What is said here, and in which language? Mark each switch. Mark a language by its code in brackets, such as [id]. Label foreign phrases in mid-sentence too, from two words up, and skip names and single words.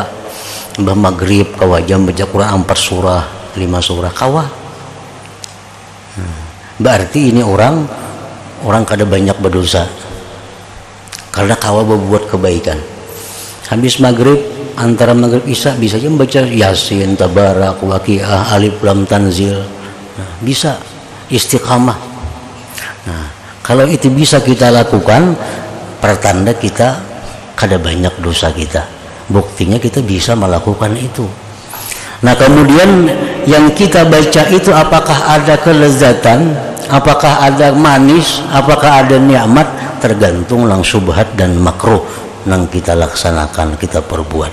[bjn] Mbah maghrib kawa jam baca Quran 4 surah, 5 surah kawa. [id] Berarti ini orang kada banyak berdosa, karena kawa berbuat kebaikan. Habis maghrib, antara maghrib isya bisa aja membaca Yasin, Tabarak, Waqiah, Alif Lam Tanzil. Nah, bisa istiqamah. Nah, kalau itu bisa kita lakukan, pertanda kita kada banyak dosa kita. Buktinya kita bisa melakukan itu. Nah, kemudian yang kita baca itu apakah ada kelezatan, apakah ada manis, apakah ada nikmat, tergantung lang subhat dan makruh yang kita laksanakan, kita perbuat.